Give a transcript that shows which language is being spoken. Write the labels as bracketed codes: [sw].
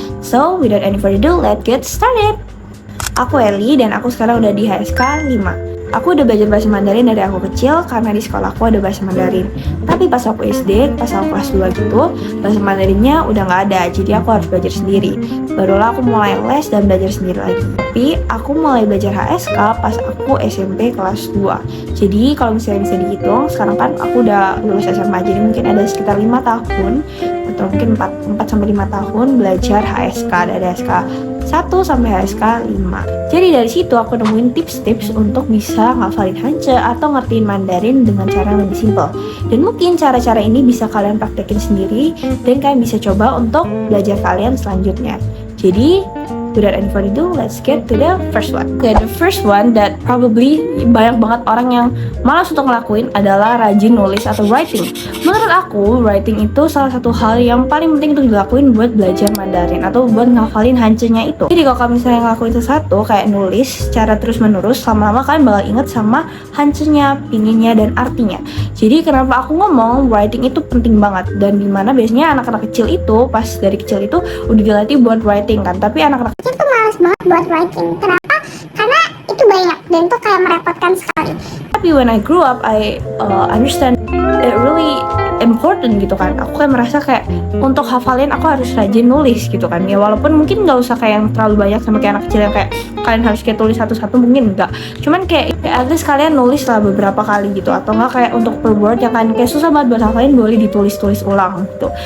[en] So, without any further ado, let's get started! [id] Aku Eli dan aku sekarang udah di HSK 5. Aku udah belajar bahasa Mandarin dari aku kecil karena di sekolah aku ada bahasa Mandarin. Tapi pas aku SD, pas aku kelas 2 gitu, bahasa Mandarinnya udah nggak ada, jadi aku harus belajar sendiri. Barulah aku mulai les dan belajar sendiri lagi. Tapi aku mulai belajar HSK pas aku SMP kelas 2. Jadi kalau misalnya bisa dihitung, sekarang kan aku udah lulus SMA, jadi mungkin ada sekitar 5 tahun atau mungkin 4-5 tahun belajar HSK dari HSK 1 sampai HSK 5. Jadi dari situ aku nemuin tips-tips untuk bisa ngafalin Hanje atau ngertiin Mandarin dengan cara yang lebih simple. Dan mungkin cara-cara ini bisa kalian praktekin sendiri dan kalian bisa coba untuk belajar kalian selanjutnya. [en] Jadi without any further ado, let's get to the first one. Okay, the first one that probably [id] banyak banget orang yang malas untuk ngelakuin adalah rajin nulis atau writing. Menurut aku, writing itu salah satu hal yang paling penting untuk dilakuin buat belajar Mandarin atau buat ngafalin Hanche-nya itu. Jadi kalau misalnya ngelakuin sesuatu kayak nulis secara terus-menerus, lama-lama kalian bakal inget sama Hanche-nya, pinginnya, dan artinya. Jadi kenapa aku ngomong writing itu penting banget, dan dimana biasanya anak-anak kecil itu pas dari kecil itu udah dilatih buat writing kan, tapi anak-anak itu males banget buat writing. Kenapa? Karena itu banyak dan itu kayak merepotkan sekali. [en] Tapi when I grew up, I understand it really important gitu kan. [id] Aku kayak merasa kayak untuk hafalin aku harus rajin nulis gitu kan. Ya walaupun mungkin nggak usah kayak yang terlalu banyak sama kayak anak kecil yang kayak kalian harus kayak tulis satu-satu, mungkin enggak. Cuman kayak at least kalian nulis lah beberapa kali gitu. Atau enggak kayak untuk per word yang kan kayak susah banget buat hafalin, boleh ditulis-tulis ulang gitu.